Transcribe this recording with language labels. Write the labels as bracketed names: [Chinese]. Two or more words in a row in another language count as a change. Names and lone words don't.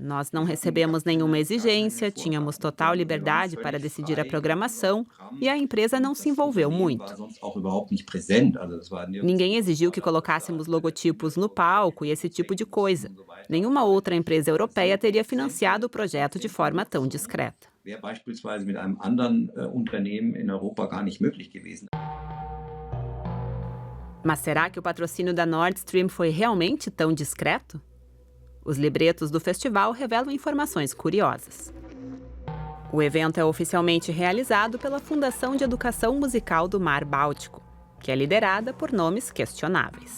[Portuguese] Nós não recebemos nenhuma exigência, tínhamos total liberdade para decidir a programação e a empresa não se envolveu muito. Ninguém exigiu que colocássemos logotipos no palco e esse tipo de coisa. Nenhuma outra empresa europeia teria financiado o projeto de forma tão discreta. [German] Wäre beispielsweise mit einem anderen Unternehmen in Europa gar nicht möglich gewesen. [Portuguese] Mas será que o patrocínio da Nord Stream foi realmente tão discreto? Os libretos do festival revelam informações curiosas. O evento é oficialmente realizado pela Fundação de Educação Musical do Mar Báltico, que é liderada por nomes questionáveis.